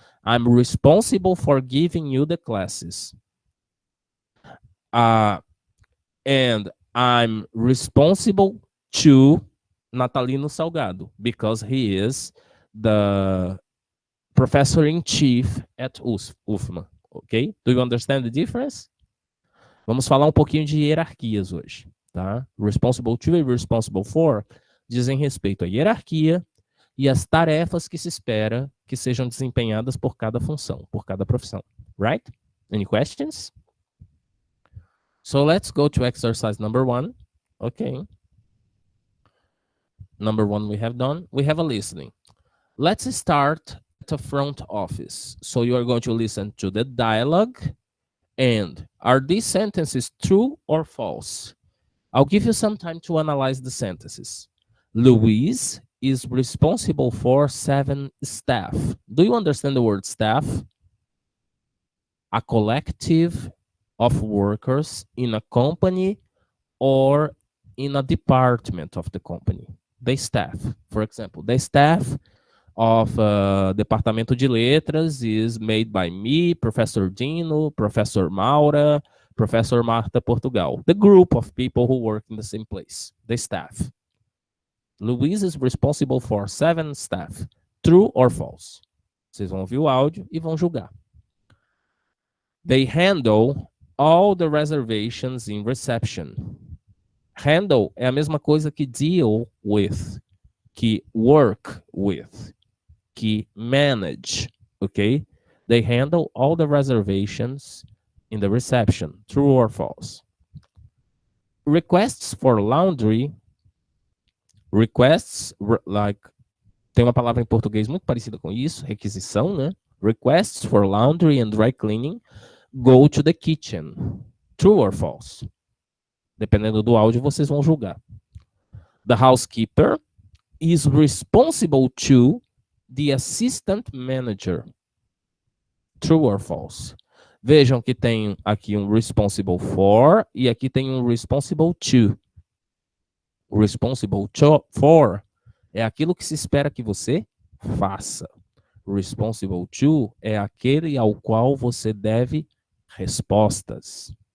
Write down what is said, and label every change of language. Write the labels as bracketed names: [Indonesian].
[English] I'm responsible for giving you the classes. And I'm responsible to Natalino Salgado because he is the professor in chief at UFMA. Ok? Do you understand the difference? [Portuguese] Vamos falar um pouquinho de hierarquias hoje, tá? Responsible to e responsible for dizem respeito à hierarquia e às tarefas que se espera que sejam desempenhadas por cada função, por cada profissão. [English] Right? Any questions? So let's go to exercise number 1. Okay. Number 1 we have done. We have a listening. Let's start at the front office. So you are going to listen to the dialogue. And are these sentences true or false? I'll give you some time to analyze the sentences. Luis is responsible for 7 staff. Do you understand the word staff? A collective of workers in a company or in a department of the company. The staff, for example, the staff of Departamento de Letras is made by me, Professor Dino, Professor Maura, Professor Marta Portugal. The group of people who work in the same place, the staff. Luis is responsible for 7 staff. True or false? [Portuguese] Vocês vão ouvir o áudio e vão julgar. [English] They handle all the reservations in reception. [Portuguese] Handle é a mesma coisa que deal with, que work with, que manage, okay? [English] They handle all the reservations in the reception. True or false? Requests for laundry. [Portuguese] Requests, like, tem uma palavra em português muito parecida com isso, requisição, né? [English] Requests for laundry and dry cleaning go to the kitchen. True or false? [Portuguese] Dependendo do áudio, vocês vão julgar. [English] The housekeeper is responsible to the assistant manager. True or false? [Portuguese] Vejam que tem aqui um responsible for e aqui tem um responsible to. Responsible for é aquilo que se espera que você faça. Responsible to é aquele ao qual você deve respostas.